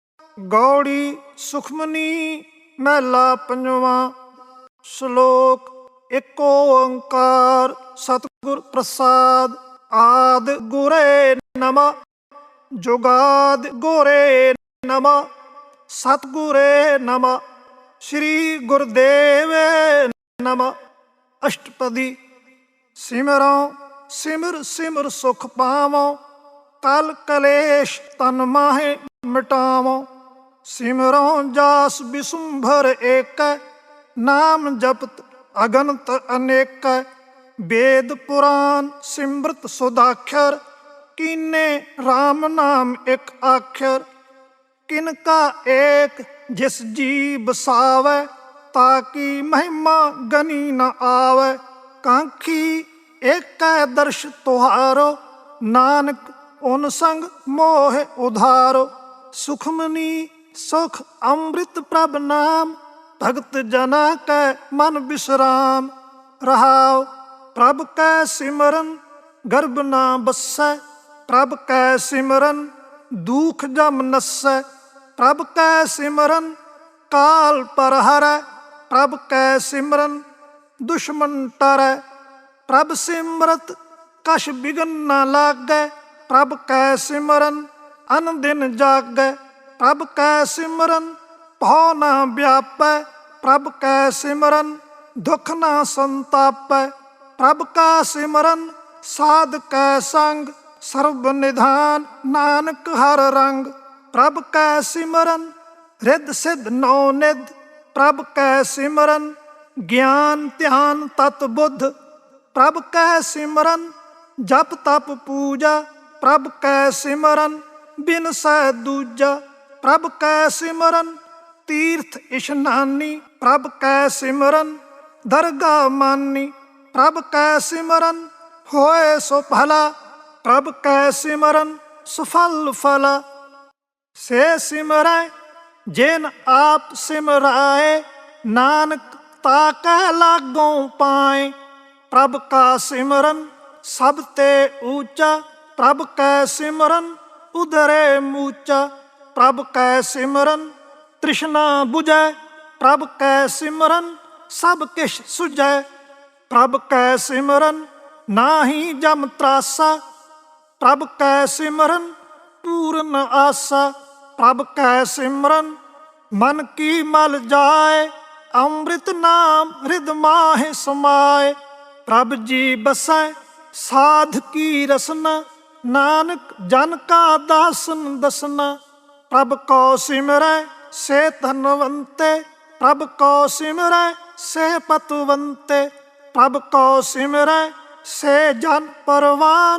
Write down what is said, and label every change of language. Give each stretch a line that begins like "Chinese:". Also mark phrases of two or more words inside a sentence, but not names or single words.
Hindi: गौड़ी सुखमनी महला पंजवा। श्लोक एको ओंकार सतगुर प्रसाद। आदि गुरे नमः जुगाद गोरे नमः सतगुरे नमः श्री गुरुदेवे नमः। अष्टपदी। सिमरो सिमर सिमर सुख पावो कल कलेश तन माहे मिटावो। सिमरो जास विशुंभर एक नाम जपत अगणत अनेक। वेद पुराण सिमृत सुदाक्षर कीने राम नाम एक अक्षर। किनका एक जिस जी बसावे ताकि महिमा गनी न आवे। कांखी एक दर्श तुहारो नानक उन संग मोह उधारो। सुखमनी सुख अमृत प्रभ नाम भगत जना कै मन विश्राम। रहाओ प्रभ कै सिमरन गर्भ ना बसै। प्रभ कै सिमरन दुख जम नसै। प्रभ कै सिमरन काल पर हरै। प्रभ कै सिमरन दुश्मन टरै। प्रभ सिमरत कछ बिघन न लागै। प्रभ कै सिमरन अन दिन जागै। प्रभ कै सिमरन भौ न व्यापै। प्रभ कै सिमरन दुख न संतापै। प्रभ का सिमरन साध कै संग सर्व निधान नानक हर रंग। प्रभ कै सिमरन रिद्ध सिद्ध नौ निध। प्रभ कै सिमरन ज्ञान ध्यान तत् बुद्ध। प्रभ कै सिमरन जप तप पूजा। प्रभ कै सिमरन बिन सै दूजा। प्रभ कै सिमरन तीर्थ इशनानी। प्रभ कै सिमरन दरगाह मानी। प्रभ कै सिमरन होए सो भला। प्रभ कै सिमरन सुफल फला। से सिमरै जिन आप सिमराए नानक ताकै लागों पाए। प्रभ का सिमरन सब ते ऊंचा। प्रभ कै सिमरन उदरे मूचा। प्रभ कै सिमरन तृष्णा बुझै। प्रभ कै सिमरन सब किश सुझै। प्रभ कै सिमरन नाहि जम त्रासा। प्रभ कै सिमरन पूर्ण आसा। प्रभ कै सिमरन मन की मल जाए। अमृत नाम हृद माहि समाए। प्रभ जी बसै साध की रसना। नानक जन का दासन दसना। प्रभ को सिमरै से धनवंते। प्रभ को सिमरै से पतवंते। प्रभ को सिमरै से जन परवान।